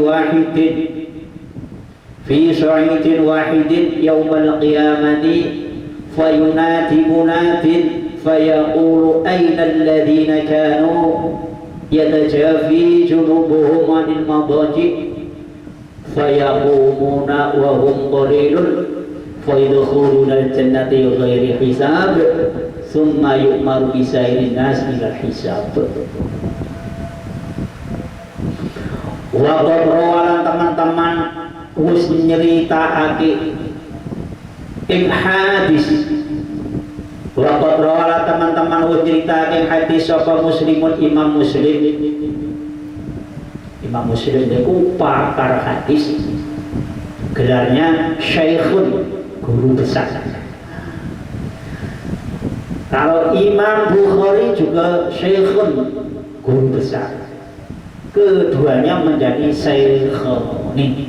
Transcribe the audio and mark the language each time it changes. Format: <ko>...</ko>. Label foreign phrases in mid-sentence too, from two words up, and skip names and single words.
<ar>واحد في صعيد واحد يوم القيامة فينادي منادٍ فيقول أين الذين كانوا تتجافى جنوبهم عن المضاجع فيقومون وهم قليل فيدخلون الجنة بغير حساب ثم يؤمر بسائر الناس إلى حساب. وقد روى لنا</ar> <jv>teman-teman wis nyeritakake ing hadis. Wa qad teman-teman wis nyeritakake hadis sapa Muslimun Imam Muslim. Imam Muslim niku pakar hadis.</jv> <id>Gelarnya Syekhun, guru besar. Kalau Imam Bukhari juga Syekhun, guru besar. Keduanya menjadi Syekhoni.</id>